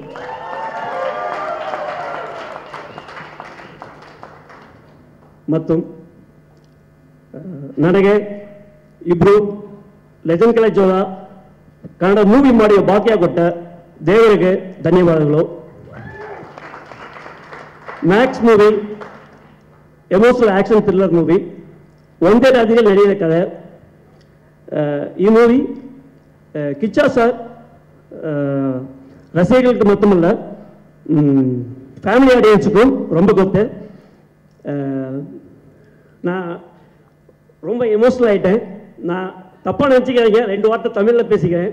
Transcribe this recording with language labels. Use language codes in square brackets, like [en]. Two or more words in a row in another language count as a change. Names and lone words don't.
[kn] ಮತ್ತು ನನಗೆ ಇಬ್ಬರು [en] legend college [kn] ಕನ್ನಡ ಮೂವಿ ಮಾಡಿ ಭಾಗ್ಯ ಕೊಟ್ಟ ದೇವರಿಗೆ ಧನ್ಯವಾದಗಳು. ಮ್ಯಾಕ್ಸ್ [en] movie emotional action thriller movie, [kn] ಒಂದೇ ರಾಜ್ಯದಲ್ಲಿ ನಡೆಯುವ ಕಥೆ. [ta] ಈ மூவி கிச்சா சார் ரசிகர்களுக்கு மட்டுமல்ல [en] family audiences [ta] ரொம்ப கொத்து. நான் ரொம்ப எமோஷனல் ஆகிட்டேன். நான் தப்பாக நினச்சிக்காதீங்க, 2 வார்த்தை தமிழில் பேசிக்கிறேன்.